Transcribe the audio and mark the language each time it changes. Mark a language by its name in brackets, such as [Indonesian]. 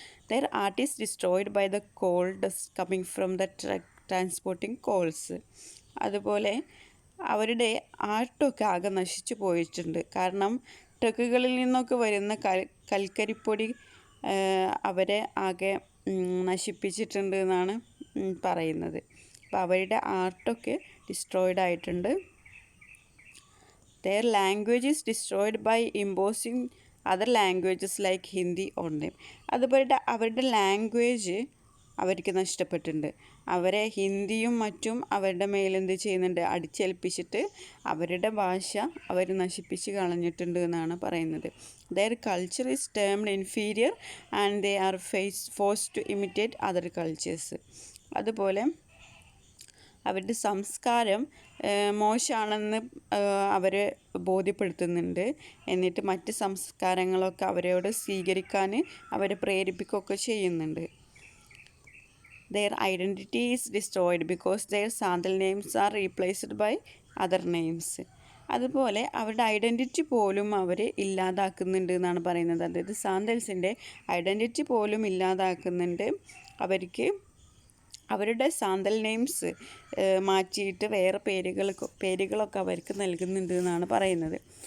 [English] Their art is destroyed by the coal dust coming from the truck transporting coals. [Malayalam] അതുപോലെ അവരുടെ ആർട്ടൊക്കെ ആകെ നശിച്ചു പോയിട്ടുണ്ട്. കാരണം ട്രക്കുകളിൽ നിന്നൊക്കെ വരുന്ന കൽക്കരിപ്പൊടി അവരെ ആകെ നശിപ്പിച്ചിട്ടുണ്ട് എന്നാണ് പറയുന്നത്. അപ്പോൾ അവരുടെ ആർട്ടൊക്കെ ഡിസ്ട്രോയിഡ് ആയിട്ടുണ്ട്. [English] Their language is destroyed by imposing other languages like Hindi on them. [Malayalam] അതുപോലെ അവരുടെ ലാംഗ്വേജ് അവർക്ക് നഷ്ടപ്പെട്ടിട്ടുണ്ട്. അവരെ ഹിന്ദിയും മറ്റും അവരുടെ മേലെന്ത് ചെയ്യുന്നുണ്ട്, അടിച്ചേൽപ്പിച്ചിട്ട് അവരുടെ ഭാഷ അവർ നശിപ്പിച്ച് കളഞ്ഞിട്ടുണ്ട് എന്നാണ് പറയുന്നത്. [English] Their culture is termed inferior and they are forced to imitate other cultures. [Malayalam] അതുപോലെ അവരുടെ സംസ്കാരം മോശമാണെന്ന് അവർ ബോധ്യപ്പെടുത്തുന്നുണ്ട്. എന്നിട്ട് മറ്റ് സംസ്കാരങ്ങളൊക്കെ അവരോട് സ്വീകരിക്കാൻ അവരെ പ്രേരിപ്പിക്കുകയൊക്കെ ചെയ്യുന്നുണ്ട്. [English] Their identity is destroyed because their Sandal names are replaced by other names. [Malayalam] അതുപോലെ അവരുടെ ഐഡൻറ്റിറ്റി പോലും അവർ ഇല്ലാതാക്കുന്നുണ്ട് എന്നാണ് പറയുന്നത്. അതായത് സാന്തൽസിൻ്റെ ഐഡൻറ്റിറ്റി പോലും ഇല്ലാതാക്കുന്നുണ്ട്. അവർക്ക് അവരുടെ സാന്തൽ നെയിംസ് മാറ്റിയിട്ട് വേറെ പേരുകളൊക്കെ അവർക്ക് നൽകുന്നുണ്ട് എന്നാണ് പറയുന്നത്.